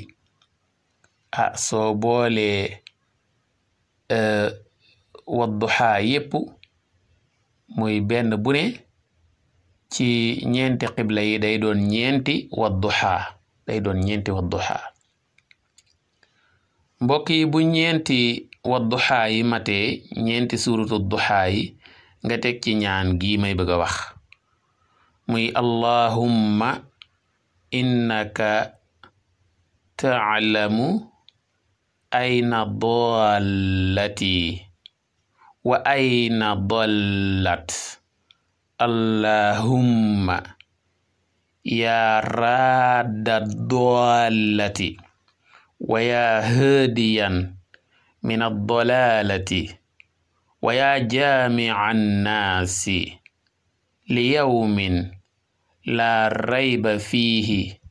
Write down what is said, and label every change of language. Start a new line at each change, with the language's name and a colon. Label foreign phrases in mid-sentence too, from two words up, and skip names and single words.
Wolof: soo boolee wadduha yépp muy benn bu ne ci ñeenti xibla yi day doon ñeenti wadduha mbokk yi bu ñeenti wadduha yi matee ñeenti suuratu duha yi nga teg ci ñaan gi may bëgg a wax muy
Arabic: اللهم إنك تعلم أين ضالتي وأين ضالت اللهم يا راد ضالتي ويا هاديا من الضلالة ويا جامع الناس ليوم لا ريب فيه